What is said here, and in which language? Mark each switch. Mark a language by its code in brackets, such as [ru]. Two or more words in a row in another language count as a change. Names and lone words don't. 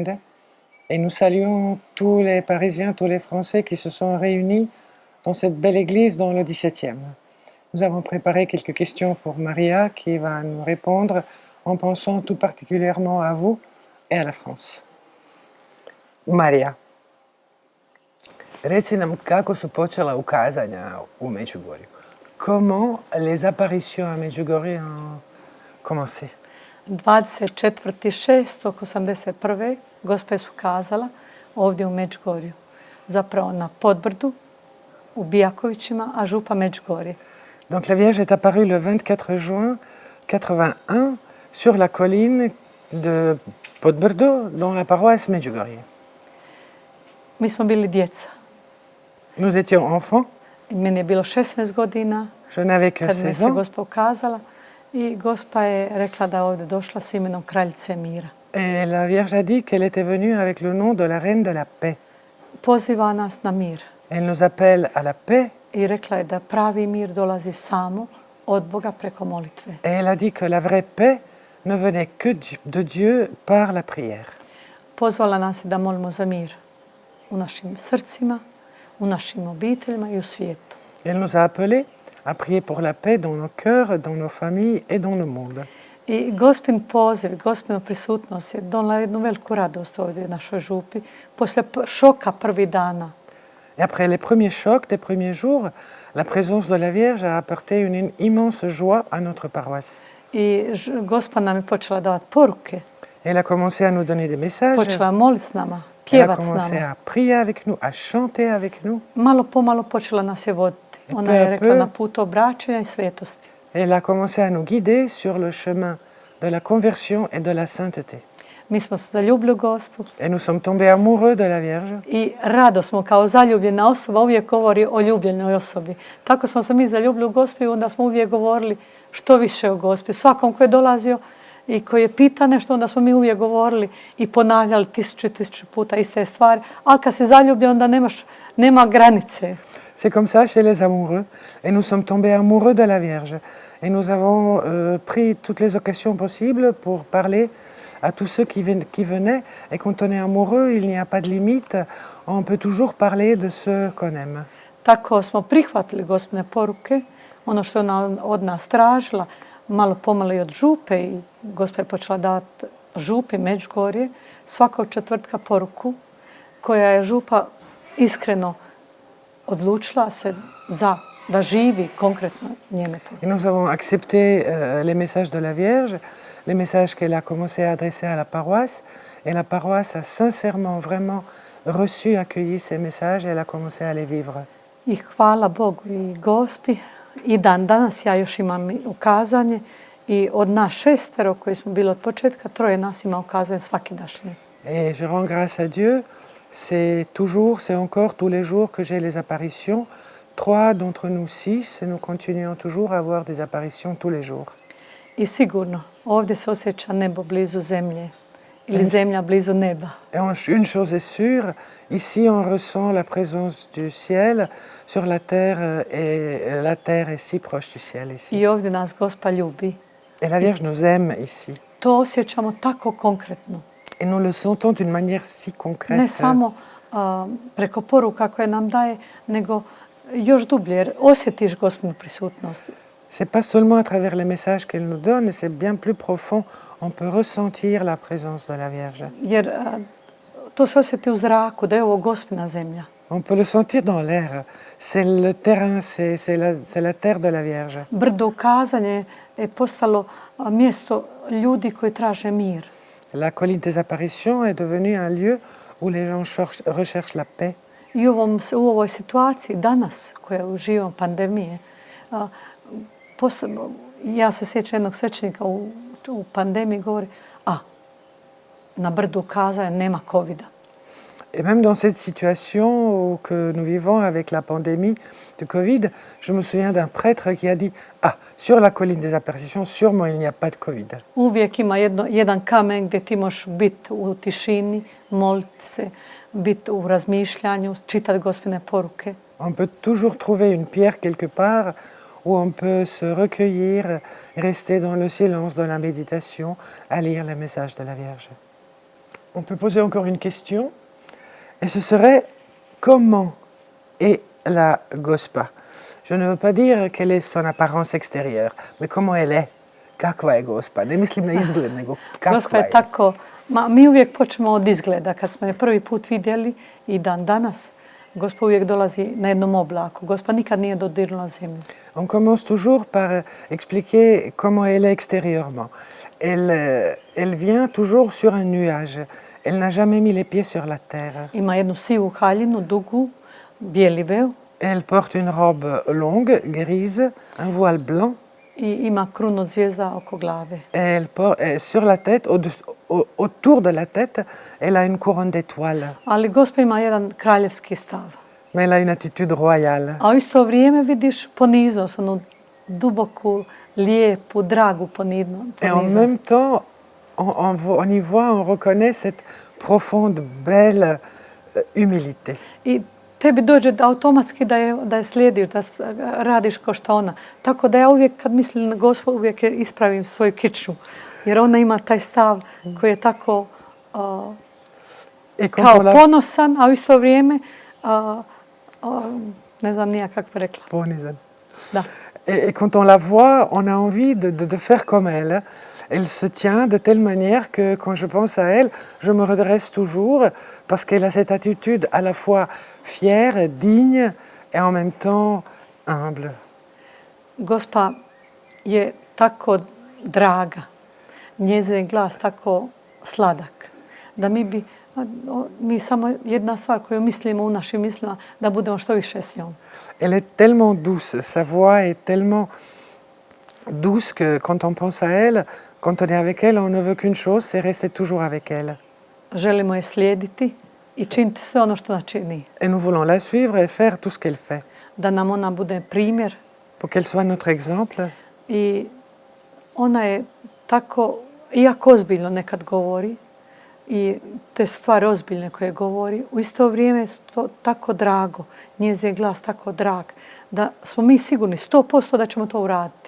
[fr] Et nous saluons tous les Parisiens, tous les Français qui se sont réunis dans cette belle église dans le 17e. Nous avons préparé quelques questions pour Maria qui va nous répondre en pensant tout particulièrement à vous et à la France. Maria, [hr] reci nam kako su počela ukazanja u Međugorju. [fr] Comment les apparitions à Medjugorje ont commencé? [hr] 24.6.81. Gospe su kazala ovdje u Međugorju. Zapravo na Podbrdu, u Bijakovićima, a župa Međugorje. [fr] Donc la Vierge est apparue le 24 juin 81 sur la colline de Podbrdo, dans la paroisse Medjugorje. [hr] Mi smo bili djeca. [fr] Nous étions enfants. [hr] Meni je bilo 16 godina. [fr] Je n'avais que [hr] kad mi [fr] 16 [hr] se [fr] ans. [hr] Gospa ukazala i Gospa je rekla da je ovdje došla s imenom kraljice mira. [fr] Et la Vierge a dit qu'elle était venue avec le nom de la reine de la paix. [hr] Poziva nas na mir. [fr] Elle nous appelle à la paix. [hr] I rekla je da pravi mir dolazi samo od Boga preko molitve. [fr] Et elle a dit que la vraie paix ne venait que de Dieu par la prière. [hr] Pozvala nas je da molimo za mir u našim srcima, u našim obiteljima i u svijetu. [fr] Elle nous a appelés à prier pour la paix dans nos cœurs, dans nos familles et dans le monde. [hr] I Gospin poziv, Gospina prisutnost je donela jednu veliku radost ovdje u našoj župi. Poslije šoka prvih dana. [fr] Et après les premiers chocs des premiers jours, la présence de la Vierge a apporté une immense joie à notre paroisse. [hr] I Gospa nam je počela davati poruke. [fr] Elle a commencé à nous donner des messages. [hr] Počela moliti s nama, [fr] Elle a [hr] pjevat s [fr] commencé [hr] nama. [fr] à prier avec nous, à chanter avec nous. [hr] Malo pomalo počela nas je voditi. [fr] Et [hr] Ona [fr] peu [hr] je [fr] à [hr] rekla [fr] peu- [hr] na putu obraćanja i svetosti. [fr] Elle a commencé à nous guider sur le chemin de la conversion et de la sainteté. [hr] Mi smo se zaljubili u Gospu [fr] Et nous sommes tombés amoureux de la Vierge. [hr] i rado smo kao zaljubljena osoba uvijek govori o ljubljenoj osobi. Tako smo se mi zaljubili u Gospu i onda smo uvijek govorili što više o Gospi. Svakom ko je dolazio i koji je pita nešto, onda smo mi uvijek govorili i ponavljali 1000 puta iste stvari. Ali kad si zaljubljen, onda nema granice. [fr] C'est comme ça chez les amoureux. Et nous sommes tombés amoureux de la Vierge. Et nous avons pris toutes les occasions possibles pour parler à tous ceux qui venaient. Et quand on est amoureux, il n'y a pas de limite. On peut toujours parler de ceux qu'on aime. [hr] Tako smo prihvatili Gospine poruke, ono što je ona od nas tražila, malo pomalo i od župe i Gospa je počela davati župi Međugorje svakog četvrtka poruku koja je župa iskreno odlučila se da živi konkretno njene poruke. [fr] Et nous avons accepté les messages de la Vierge, les messages qu'elle a commencé à adresser à la paroisse. Et la paroisse a sincèrement, vraiment reçu, accueilli ces messages et elle a commencé à les vivre. [hr] I hvala Bogu i Gospi. I dan danas ja još imam ukazanje i od nas 6 koji smo bili od početka, 3 nas ima ukazanje svakidašnje. [fr] Et je rends grâce à Dieu. C'est toujours, c'est encore tous les jours que j'ai les apparitions. 3 d'entre nous 6, nous continuons toujours à avoir des apparitions tous les jours. [hr] I sigurno, ovdje se osjeća nebo blizu zemlje ili zemlja blizu neba. [fr] Et une chose est sûre, ici on ressent la présence du ciel sur la terre et la terre est si proche du ciel ici. [hr] I ovdje nas Gospa ljubi. [fr] Et la Vierge nous aime ici. [hr] To osjećamo tako konkretno. [fr] Et nous le sentons d'une manière si concrète. [hr] Ne samo preko poruka koje nam daje, nego još dublje, jer osjetiš Gospinu prisutnost. [fr] C'est pas seulement à travers les messages qu'elle nous donne, c'est bien plus profond. On peut ressentir la présence de la Vierge. [hr] Jer to se osjeti u zraku, da je ovo Gospina zemlja. [fr] On peut le sentir dans l'air. C'est le terrain, c'est la terre de la Vierge. [hr] Brdo ukazanje je postalo mjesto ljudi koji traže mir. [fr] La colline des apparitions est devenue un lieu où les gens recherchent la paix. [hr] I u ovoj situaciji danas, koja uživamo pandemije, ja se sjećam jednog svećenika u pandemiji govori, na brdu ukazanja nema covida. [fr] Et même dans cette situation que nous vivons avec la pandémie du Covid, je me souviens d'un prêtre qui a dit « sur la colline des apparitions, sûrement il n'y a pas de Covid ». [hr] Uvijek ima jedan kamen gdje ti možeš biti u tišini, moliti se, biti u razmišljanju, čitati Gospine poruke. [fr] On peut toujours trouver une pierre quelque part où on peut se recueillir, rester dans le silence de la méditation, à lire le message de la Vierge. On peut poser encore une question, et ce serait comment est la Gospa? Je ne veux pas dire quelle est son apparence extérieure, mais comment elle est. [hr] Kakva je Gospa? Ne mislim na izgled, nego Gospa kakva je je. tako, mi uvijek počnemo od izgleda. Kad smo je prvi put vidjeli i dan danas, Gospa uvijek dolazi na jednom oblaku. Gospa nikad nije dodirnula zemlju. [fr] On commence toujours par expliquer comment elle est extérieurement. Elle vient toujours sur un nuage. Elle n'a jamais mis les pieds sur la terre. [hr] Ima jednu sivu haljinu, dugu, bijeli veo [fr] Elle porte une robe longue, grise, un voile blanc. [hr] i ima krunu od zvijezda oko glave. [fr] Et sur la tête, autour de la tête, elle a une couronne d'étoiles. [hr] Ali Gospa ima jedan kraljevski stav. [fr] Mais elle a une attitude royale. [hr] A u isto vrijeme vidiš poniznost, onu duboku, lijepu, dragu poniznost. [fr] Et en même temps, on y voit, on reconnaît cette profonde, belle humilité. [hr] I tebi dođe automatski da je slijediš, da radiš kao što ona. Tako da ja uvijek kad mislim na Gospu, uvijek ispravim svoju kiču. Jer ona ima taj stav koji je tako kao ponosan, a u isto vrijeme ne znam nija kako bi rekla. Ponizan. Da. [fr] Et quand on la voit, on a envie de faire comme elle. Elle se tient de telle manière que quand je pense à elle, je me redresse toujours parce qu'elle a cette attitude à la fois fière, digne et en même temps humble. [hr] Gospa je tako draga, njezin glas tako sladak, da mi samo jedna stvar koju mislimo u našim mislima, da budemo što više s njom. [fr] Elle est tellement douce, sa voix est tellement douce que quand on pense à elle, quand on est avec elle, on ne veut qu'une chose, c'est rester toujours avec elle. [hr] Želimo je slijediti i činiti sve ono što ona čini. [fr] Et nous voulons la suivre et faire tout ce qu'elle fait. [hr] Da nam ona bude primjer. [fr] Pour qu'elle soit notre exemple. [hr] I ona je tako, iako ozbiljno nekad govori, i te stvari ozbiljne koje govori, u isto vrijeme je to tako drago, njezin glas tako drag, da smo mi sigurni 100% da ćemo to uraditi.